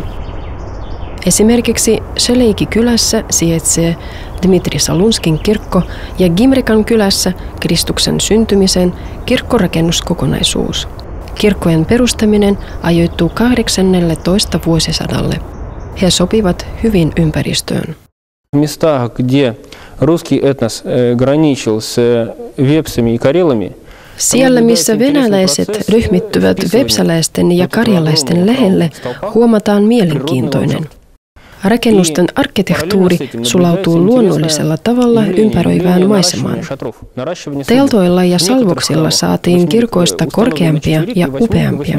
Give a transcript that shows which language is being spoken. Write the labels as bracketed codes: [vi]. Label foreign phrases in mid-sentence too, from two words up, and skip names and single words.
[fi] Esimerkiksi Sheleiki kylässä sijaitsee Dmitri Salunskin kirkko ja Gimrikan kylässä Kristuksen syntymisen kirkkorakennuskokonaisuus. Kirkkojen perustaminen ajoittuu 18. vuosisadalle. He sopivat hyvin ympäristöön. [ru] В местах, где русский этнос граничил с вепсами и карелами, [fi] siellä, missä venäläiset ryhmittyvät vepsäläisten ja karjalaisten lähelle, huomataan mielenkiintoinen. Rakennusten arkkitehtuuri sulautuu luonnollisella tavalla ympäröivään maisemaan. Teltoilla ja salvoksilla saatiin kirkoista korkeampia ja upeampia.